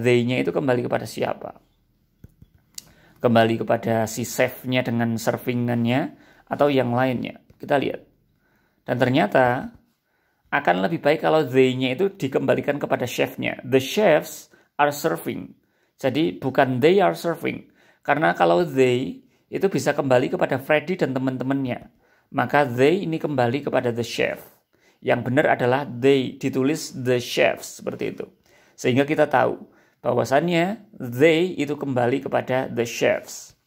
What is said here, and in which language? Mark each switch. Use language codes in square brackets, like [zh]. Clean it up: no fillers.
[id] They-nya itu kembali kepada siapa? Kembali kepada si chef-nya dengan servingannya atau yang lainnya. Kita lihat. Dan ternyata akan lebih baik kalau they-nya itu dikembalikan kepada chef-nya. [en] The chefs are serving. [id] Jadi bukan [en] they are serving. [id] Karena kalau they itu bisa kembali kepada Freddy dan teman-temannya. Maka they ini kembali kepada the chef. Yang benar adalah they, ditulis the chefs seperti itu. Sehingga kita tahu bahwasannya they itu kembali kepada the chefs.